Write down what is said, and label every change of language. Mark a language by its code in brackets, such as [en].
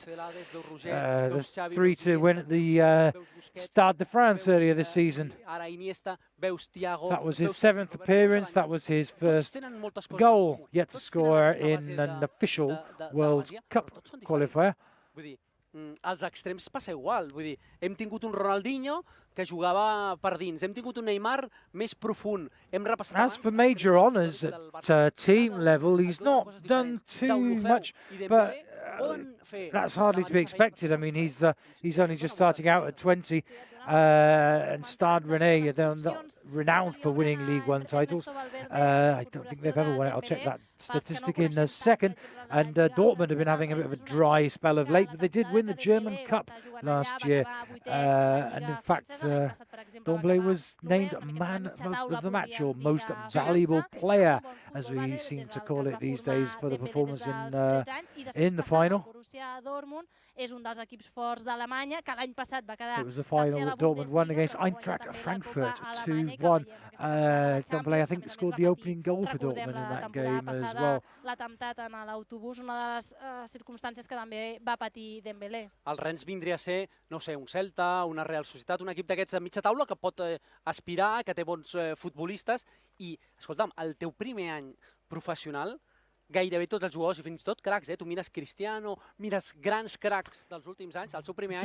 [en] The 3-2 win at the Stade de France earlier this season. That was his 7th appearance. That was his first goal yet to score in an official World Cup qualifier. [ca] Als extrems passa igual, vull dir, hem tingut un Ronaldinho que jugava per dins, hem tingut un Neymar més profund, hem repassat abans... [en] As for major honours at team level, he's not done too much, but that's hardly to be expected. I mean, he's only just starting out at 20, and Stade Rennais, they're not renowned for winning League One titles. I don't think they've ever won it. I'll check that statistic in a second. And Dortmund have been having a bit of a dry spell of late, but they did win the German Cup last year. And in fact, Dembélé was named Man of the Match, or Most Valuable Player, as we seem to call it these days, for the performance in the final. [ca] És un dels equips forts d'Alemanya, que l'any passat va quedar... [en] It was the final that Dortmund won against Eintracht Frankfurt 2-1. Dembélé, I think, scored the opening goal for Dortmund in that game as well. [ca] L'atemptat en l'autobús, una de les circumstàncies que també va patir Dembélé. El Rennes vindria a ser, no sé, un Celta, una Real Societat, un equip d'aquests de mitja taula que pot aspirar, que té bons futbolistes. I, escolta'm, el teu primer any professional gairebé tots els jugadors i fins i tot cracs. Tu mires Cristiano, mires grans cracs dels últims anys, el seu primer any.